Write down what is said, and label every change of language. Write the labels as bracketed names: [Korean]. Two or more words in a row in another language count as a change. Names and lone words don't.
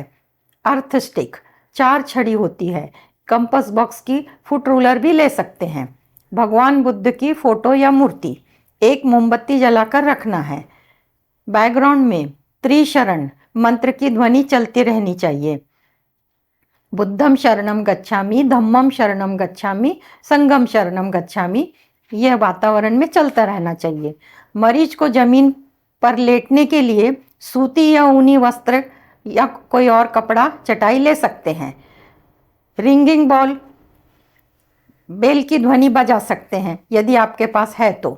[English] earth stick [Hindi] 4 छड़ी होती है। [English] compass box [Hindi] की [English] foot ruler [Hindi] भी ले सकते हैं। भगवान बुद्ध की फोटो या मूर्ति, एक मोमबत्ती जलाकर रखना है। बैकग्राउंड में त्रिशरण मंत्र की ध्वनि चलती रहनी चाहिए। [Pali] बुद्धम शरणम गच्छामि, धम्मम शरणम गच्छामि, संघम शरणम गच्छामि, [Hindi] यह वातावरण में चलता रहना चाहिए। मरीज को जमीन पर लेटने के लिए सूती या ऊनी वस्त्र या कोई और कपड़ा चटाई ले सकते हैं। [English] ringing ball, [Hindi] बेल की ध्वनि बजा सकते हैं यदि आपके पास है तो।